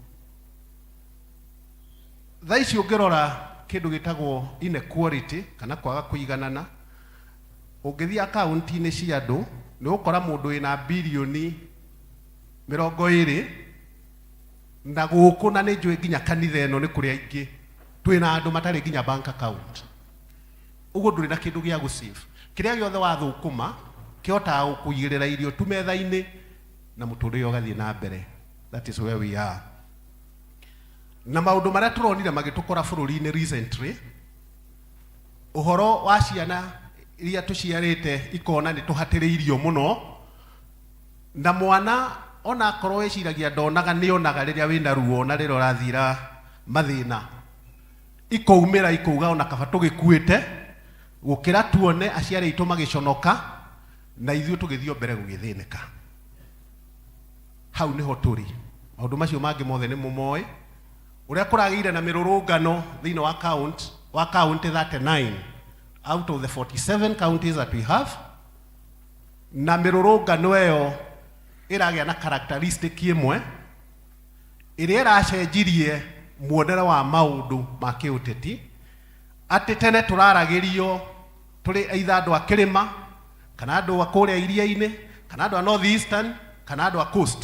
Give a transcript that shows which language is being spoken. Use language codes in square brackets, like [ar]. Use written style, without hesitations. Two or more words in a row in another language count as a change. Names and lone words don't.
[ki] Thaa ici ũngĩrora kĩndũ gĩtagwo inequality kana kwaga kũiganana, ũngĩthiĩ akaunti-inĩ cia andũ nĩ ũgũkora mũndũ wĩna bilioni 20 na gũkũ, na nĩ njũĩ nginya kanitha ĩno nĩ kũrĩa ingĩ twĩna andũ matarĩ nginya [en] bank account. [ki] Ũguo ndũrĩ na kĩndũ gĩa gũ-save. Kĩrĩa gĩothe wathũkũma kĩhotaga gũkũigĩrĩra irio tu metha-inĩ na mũtũrĩre ũgathiĩ na mbere. [en] That is where we are. [ki] Na maũndũ marĩa tũronire magĩtũkora bũrũri-inĩ recently, ũhoro wa ciana iria tũciarĩte ikona nĩ tũhatĩrĩirio mũno, na mwana ona akorwo wĩciragia ndonaga nĩonaga rĩrĩa wĩna ruo na rĩrĩa ũrathira mathĩna, ikaumĩra ikauga ona kaba tũgĩkuĩte gũkĩra tuone aciari aitũ magĩconoka na ithuĩ tũgĩthio mbere gũgĩthĩnĩka. Hau nĩho tũrĩ. Maũndũ macio mangĩ mothe nĩ mũmoĩ ũrĩa kũragĩire na mĩrũrũngano thĩinĩ wa county [en] 39 out of the 47 counties that we have, [ki] na mĩrũrũngano ĩyo ĩragĩa na characteristic ĩmwe ĩrĩa ĩracenjirie muonere wa maũndũ ma kĩũteti. Atĩ tene tũraragĩrio tũrĩ either andũ a kĩrĩma kana andũ a kũrĩa iria-inĩ kana andũ a North Eastern kana andũ a Coast.